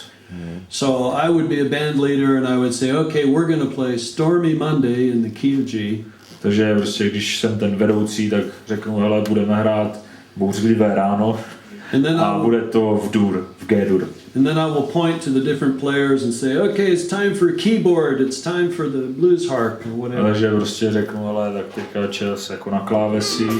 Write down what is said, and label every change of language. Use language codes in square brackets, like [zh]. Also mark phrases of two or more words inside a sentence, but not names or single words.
[en] So I would be a band leader and I would say, okay, we're going to play Stormy Monday in the key of G. [cs] Takže prostě když jsem ten vedoucí, tak řeknu, hele, budeme hrát bouřlivé ráno a bude to v dur, v G-dur. [en] And then I will point to the different players and say, okay, it's time for a keyboard, it's time for the blues harp or whatever. [cs] Takže prostě řeknu, hele, tak teďka čas jako na klávesi.